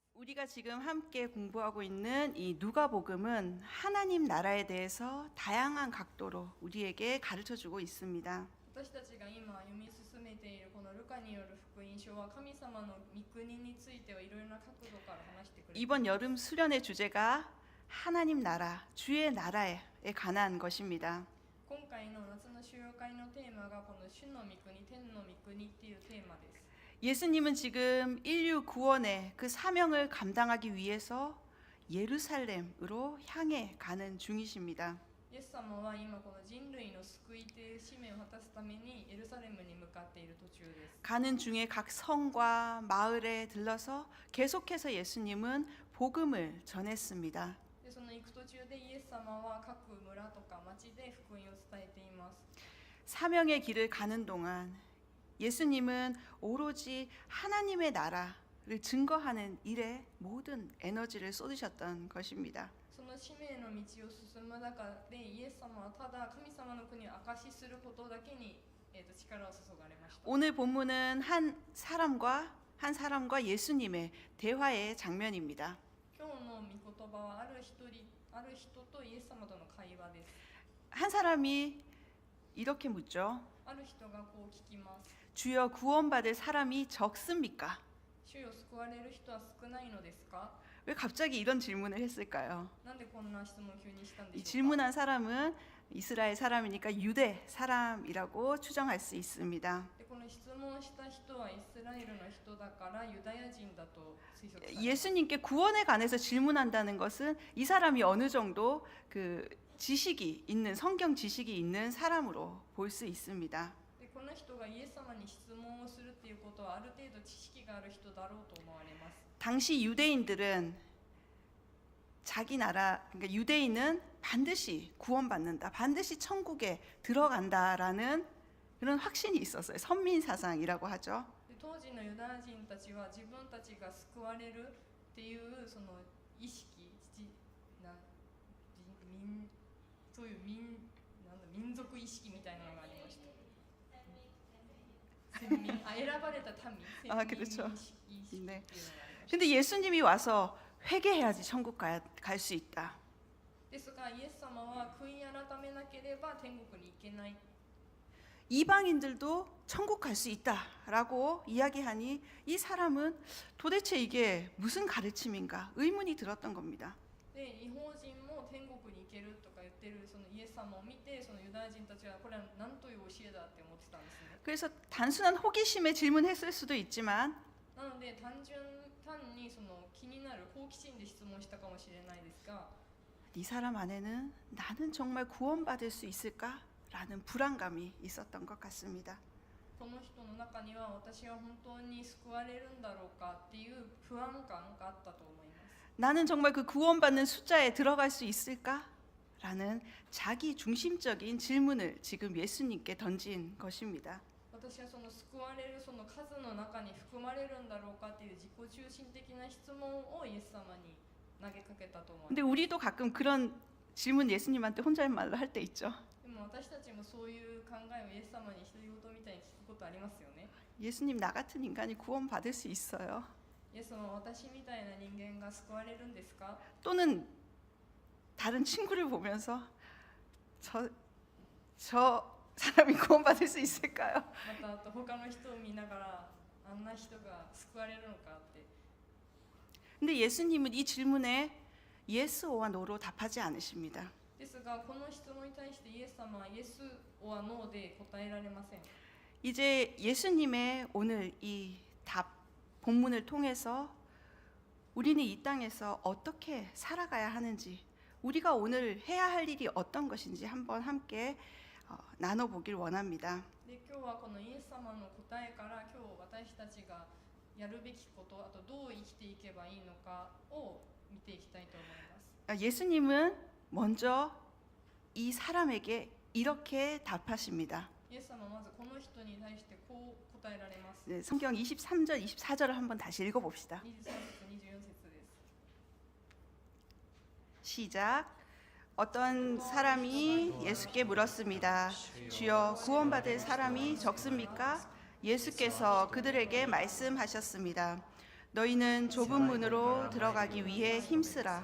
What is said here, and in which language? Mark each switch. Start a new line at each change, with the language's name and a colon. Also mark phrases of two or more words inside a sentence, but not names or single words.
Korean: 우리가 지금 함께 공부하고 있는 이 누가복음은 하나님 나라에 대해서 다양한 각도로 우리에게 가르쳐주고 있습니다.
Japanese: 私たちが今読み進めているこのルカによる福音書は神様の御国についてはいろいろな角度から話してくれています。
Korean: 이번 여름 수련의 주제가 하나님 나라, 주의 나라에 관한 것입니다.
Japanese: 今回の夏の修会のテーマがこの主の御国、天の御国っていうテーマです。
Korean: 예수님은 지금 인류 구원의 그 사명을 감당하기 위해서 예루살렘으로 향해 가는 중이십니다.
Japanese: イエス様は今この人類の救いという使命を果たすためにエルサレムに向かっている途中です。
Korean: 가는 중에 각 성과 마을에 들러서 계속해서 예수님은 복음을 전했습니다.
Japanese: でその行く途中でイエス様は各村とか町で福音を伝えています。
Korean: 사명의 길을 가는 동안 예수님은 오로지 하나님의 나라를 증거하는 일에 모든 에너지를 쏟으셨던 것입니다.
Japanese: その使命の道を進む中でイエス様はただ神様の国を証しすることだけに、力を注がれました。
Korean: 오늘 본문은 한 사람과 예수님의 대화의 장면입니다.
Japanese: 今日の御言葉はある人とイエス様との会話です。
Korean: 한 사람이 이렇게 묻죠.
Japanese: ある人がこう聞きます。
Korean: 주여 구원받을 사람이 적습니까?
Japanese: 主よ救われる人は少ないのですか？
Korean: 왜 갑자기 이런 질문을 했을까요?
Japanese: なんでこんな質問を急にしたんで
Korean: 이
Japanese: しょうか？
Korean: 질문한 사람은 이스라엘 사람이니까 유대 사람이라고 추정할 수 있습니다.
Japanese: でこの質問した人はイスラエルの人だからユダヤ人だと推測されます。
Korean: 예수님께 구원에 관해서 질문한다는 것은 이 사람이 어느 정도 그 지식이 있는 성경 지식이 있는 사람으로 볼 수 있습니다.
Japanese: でこの人がイエス様に質問をするっていうことはある程度知識がある人だろうと思われます。
Korean: 당시 유대인들은 자기 나라 그러니까 유대인은 반드시 구원받는다. 반드시 천국에 들어간다라는 그런 확신이 있었어요. 선민 사상이라고 하죠.
Japanese: で当時のユダヤ人たちは自分たちが救われるっていうその意識、そういう民族意識みたいなのがありました。選ばれた民、先民
Korean: 그렇죠.
Japanese: 意識っていうのがありました。
Korean: 근데 예수님이 와서 회개해야지 천국 갈 수 있다.
Japanese: ですがイエス様は悔い改めなければ天国に行けない。
Korean: 이방인들도 천국 갈 수 있다라고 이야기하니 이 사람은 도대체 이게 무슨 가르침인가 의문이 들었던 겁니다.
Japanese: で日本人も天国に行けるとか言ってるそのイエス様を見てそのユダヤ人たちはこれは何という教えだって思ってたんですね。
Korean: 그래서 단순한 호기심에 질문했을 수도 있지만
Japanese: なので単にその気になる好奇心で質問したかもしれないですが、
Korean: 이 사람 안에는 나는 정말 구원받을 수 있을까라는 불안감이 있었던 것 같습니다.
Japanese: この人の中には私は本当に救われるんだろうかっていう不安感があったと思います。
Korean: 나는 정말 그 구원받는 숫자에 들어갈 수 있을까라는 자기 중심적인 질문을 지금 예수님께 던진 것입니다.
Japanese: 私はその救われるその数の中に含まれるんだろうかっていう自己中心的な質問をイエス様に投げかけたと思います。
Korean: 근데 우리도 가끔 그런 질문 예수님한테 혼잣말로 할 때 있죠.
Japanese: でも私たちもそういう考えをイエス様に独り言みたいに聞くことありますよね。
Korean: 예수님 나 같은 인간이 구원받을 수 있어요.
Japanese: イエス様、私みたいな人間が救われるんですか？
Korean: 또는 다른 친구를 보면서 저 사람이 구원받을 수 있을까요?
Japanese: またあと他の人を見ながらあんな人が救われるのかって。
Korean: 근데 예수님은 이 질문에
English: yes or no
Korean: 로 답하지 않으십니다.
Japanese: ですがこの質問に対してイエス様はイエスはノーで答えられません。
Korean: 이제 예수님의 오늘 이 답 본문을 통해서 우리는 이 땅에서 어떻게 살아가야 하는지 우리가 오늘 해야 할 일이 어떤 것인지 한번 함께 나눠보길 원합니다.
Japanese: で今日はこのイエス様の答えから今日私たちがやるべきこと、あとどう生きていけばいいのかを見ていきたいと思います。
Korean: 예수님은 먼저 이 사람에게 이렇게 답하십니다.
Japanese: イエス様はまずこの人に対してこう答えられます。
Korean: 네, 성경 23절, 24절을 한번 다시 읽어봅시다.
Japanese: 23 節、24節です。
Korean: 시작. 어떤 사람이 예수께 물었습니다. 주여 구원받을 사람이 적습니까? 예수께서 그들에게 말씀하셨습니다. 너희는 좁은 문으로 들어가기 위해 힘쓰라.